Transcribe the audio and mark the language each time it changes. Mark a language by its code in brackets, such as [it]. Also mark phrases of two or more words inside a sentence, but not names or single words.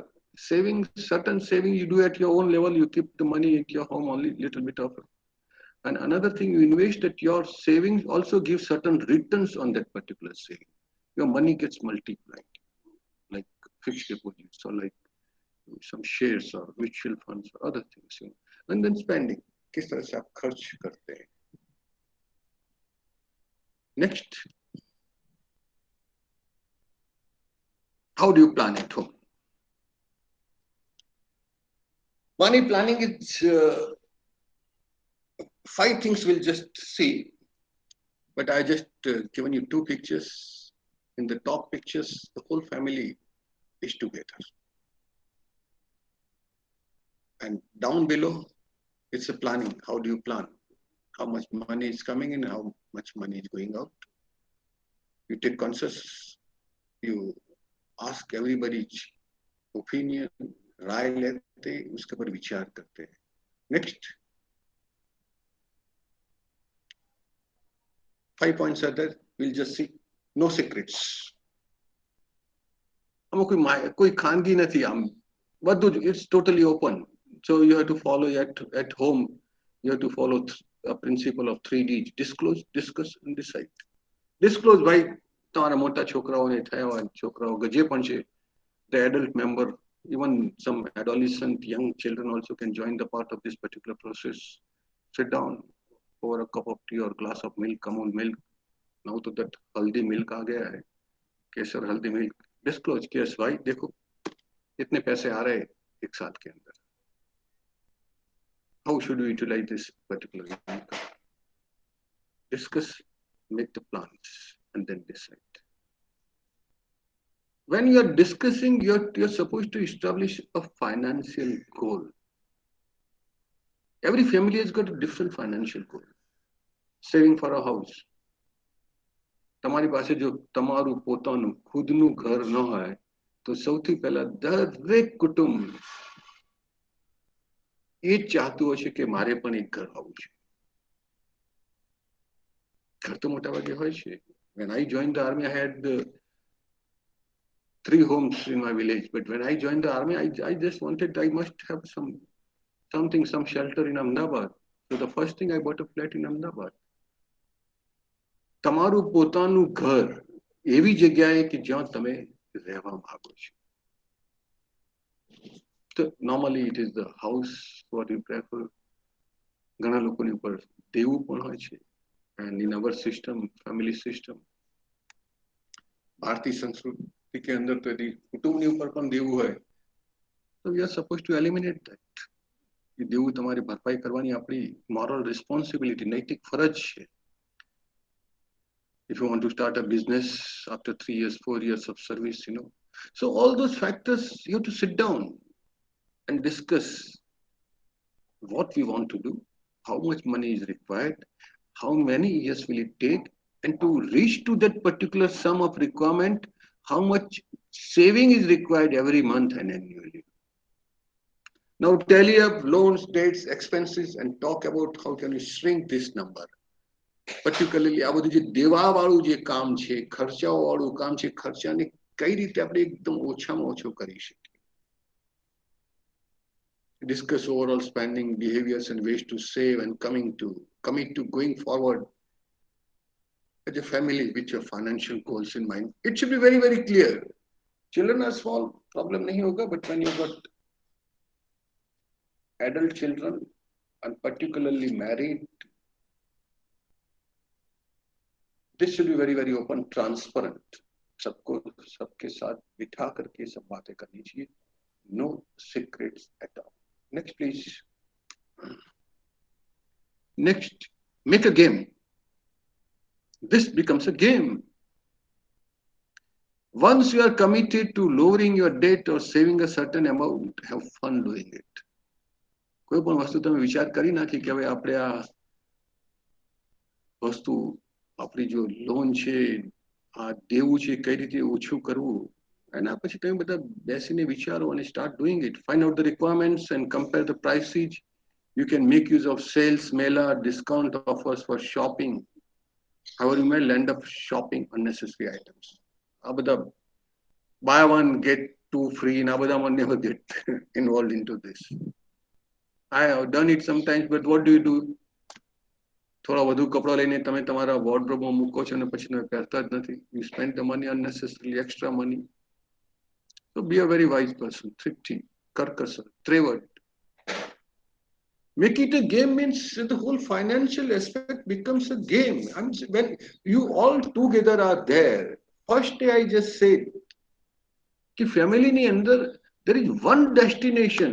[en] Saving, certain saving you do at your own level, you keep the money at your home only, little bit of it. And another thing, you invest at your savings also gives certain returns on that particular saving. Your money gets multiplied, like fixed deposits or like some shares or mutual funds or other things. And then spending. [hi] किस तरह से आप खर्च करते हैं. [en] Next, how do you plan at home? Money planning is 5 things we'll just see, but I just given you 2 pictures. In the top pictures, the whole family is together. And down below, it's a planning. How do you plan? How much money is coming in, how much money is going out. You take consensus, you ask everybody's opinion, [hi] राय लेते, उसके ऊपर विचार करते हैं. [en] Next, 5 points are there. We'll just see. No secrets. [gu] આમાં કોઈ ખાનગી નથી આમ બધું જ [en] it's totally open. So you have to follow at home. You have to follow a principle of 3 Ds: disclose, discuss, and decide. Disclose by [gu] તમારા મોટા છોકરાઓને થયા હોય છોકરાઓ જે પણ છે [en] the adult member, even some adolescent young children also can join the part of this particular process. Sit down over a cup of tea or glass of milk. Come on, milk. Now to that haldi milk [hi] आ गया है, केसर हल्दी मिल्क. डिस्क्लोज केस भाई देखो इतने पैसे आ रहे एक साल के अंदर. [en] How should we utilize this particular income? Discuss, make the plans, and then decide. When you are discussing, you're supposed to establish a financial goal. Every family has got a different financial goal. Saving for a house. [gu] તમારી પાસે જો તમારું પોતાનું ખુદનું ઘર ન હોય તો સૌથી પહેલા દરેક કુટુંબ એ જ ચાહતું હશે કે મારે પણ એક ઘર હોવું છે. ઘર તો મોટા ભાગે હોય છે. [en] When I joined the army, I had 3 homes in my village. But when I joined the army, I just wanted, I must have some shelter in Ahmedabad. So the first thing I bought a flat in Ahmedabad. [gu] તમારું પોતાનું ઘર એવી જગ્યાએ કે જ્યાં તમે રહેવા માંગો છો. [en] તો normally it is the house what you prefer. [gu] ઘણા લોકોની ઉપર દેવું પણ હોય છે. [en] And in our system, family system, [gu] ભારતીય સંસ્કૃતિ કે અંદર તો यदि કુટુંબની ઉપર પણ દેવું હોય તો [en] we are supposed to eliminate that. [gu] એ દેવું તમારી ભરપાઈ કરવાની આપણી [en] moral responsibility, [gu] નૈતિક ફરજ છે. [en] If you want to start a business after 3 years, 4 years of service, So all those factors, you have to sit down and discuss what we want to do, how much money is required, how many years will it take, and to reach to that particular sum of requirement, how much saving is required every month and annually. Now tally up loans, debts, expenses, and talk about how can you shrink this number. [gu] પર્ટિક્યુલરલી આ બધું જે દેવાવાળું જે કામ છે ખર્ચાઓવાળું કામ છે ખર્ચાને કઈ રીતે આપણે એકદમ ઓછામાં ઓછો કરી શકીએ. [en] Discuss overall spending behaviors and ways to save and commit to going forward as a family with your financial goals in mind. It should be very, very clear. Children are small, problem [hi] नहीं होगा, [en] but when you got adult children and particularly married, this should be very, very open, transparent. [hi] सबको सबके साथ बिठा करके सब बातें करनी चाहिए. [en] No secrets at all. Next, please. Next, make a game. This becomes a game. Once you are committed to lowering your debt or saving a certain amount, have fun doing it. [gu] કોઈ પણ વસ્તુ તમે વિચાર કરી નાખી કે હવે આપણે આ વસ્તુ આપણી જો લોન છે આ દેવું છે કઈ રીતે ઓછું કરવું એના પછી તમે બધા બેસીને વિચારો અને [en] start doing it. Find out the requirements and compare the prices. You can make use of sales, mailer, discount offers for shopping. However, you may end up shopping unnecessary items. [gu] આ બધા [en] buy one get 2 free and [gu] આ બધામાં [en] never get involved into this. I have done it sometimes, but what do you do? [gu] થોડા વધુ કપડા લઈને તમે તમારા વોર્ડરોબમાં મૂકો છો અને પછી તમે પહેરતા જ નથી. [en] You spend the money unnecessarily, extra money. So be a very wise person, thrifty, karkasar, trevor. Make it a game means the whole financial aspect becomes a game. I mean, when you all together are there, first day I just said, कि family [gu] ની અંદર [en] there is one destination.